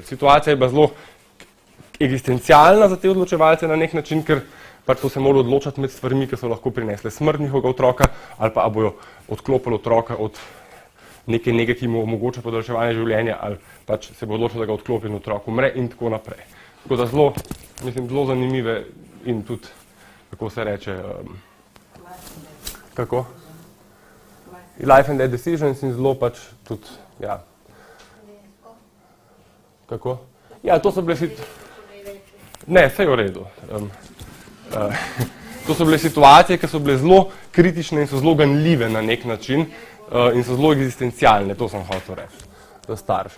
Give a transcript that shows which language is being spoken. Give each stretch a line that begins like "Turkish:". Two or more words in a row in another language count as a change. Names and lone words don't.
Slovenian: Situacija je bila zelo eksistencialna za te odločevalce na nek način, ker pač so se morali odločati med stvarmi, ki so lahko prinesle smrt njihovega otroka, ali pa bojo odklopili otroka od nekaj, ki mu omogoča podaljševanje življenja, ali pač se bo odločil, da ga odklopi in otrok umre in tako naprej. Tako da zelo zanimive in tudi, kako se reče, kako?
English: Life and death decisions
Slovenian: in zelo pač tudi, ja. Kako? Ja, to so bile ne, vse je v redu. To so bile situacije, ki so bile zelo kritične in so zelo ganljive na nek način in so zelo egzistencialne, to sem hotel reči, za starše.